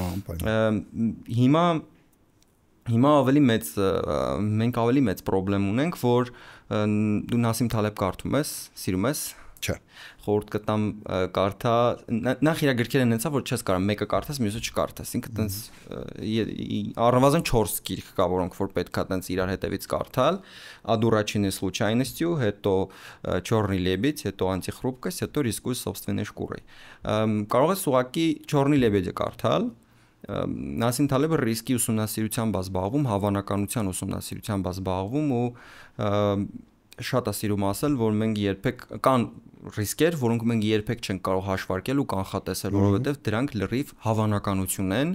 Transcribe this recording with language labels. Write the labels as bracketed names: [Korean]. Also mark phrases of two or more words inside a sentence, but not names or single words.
[Armenian] Հիմա ավելի մեծ մենք ավելի մեծ խնդրեմ ունենք, որ դու Նասիմ Թալեբ կարդում ես, սիրում ես։ Չէ։ Խորհուրդ կտամ կարդա, նախ իր գրքերը նենցա, որ չես կարող մեկը կարդաս, մյուսը չկարդաս։ Ինքը տենց առնվազն 4 գիրք կա, որոնք որ պետքա տենց իրար հետևից կարդալ։ Одураченные случайностью, հետո Черный лебедь, հետո Антихрупкость, հետո Рискуя собственной шкурой։ Կարող ես ուղղակի Черный лебедь-ը կարդալ։ Նասիմ Թալեբը ռիսկի ուսումնասիրությամբ է զբաղվում, հավանականության ուսումնասիրությամբ է զբաղվում ու շատ է սիրում ասել, որ մենք երբեք կան ռիսկեր, որոնք մենք երբեք չենք կարող հաշվարկել ու կանխատեսել, որովհետև դրանք լրիվ հավանականություն են,